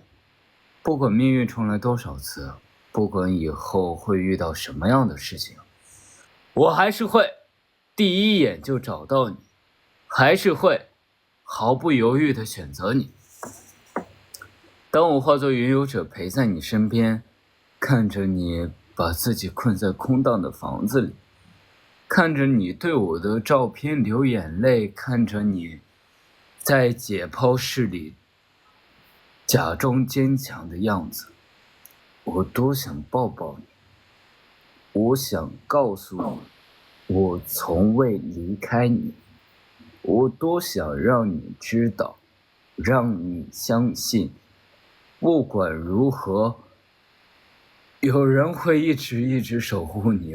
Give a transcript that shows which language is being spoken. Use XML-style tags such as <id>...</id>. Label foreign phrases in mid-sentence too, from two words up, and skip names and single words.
<zh>不管命運重来多少次，不管以後会遇到什麼樣的事情，我還是会第一眼就找到你，還是会毫不猶豫地選擇你。當我化作雲遊者陪在你身邊，看着你把自己困在空蕩的房子裡，看着你对我的照片流眼淚，看着你在解剖室裡假裝堅強的樣子，我多想抱抱你，我想告訴你，我從未離開你，我多想讓你知道，讓你相信，不管如何，有人會一直守護你。</zh>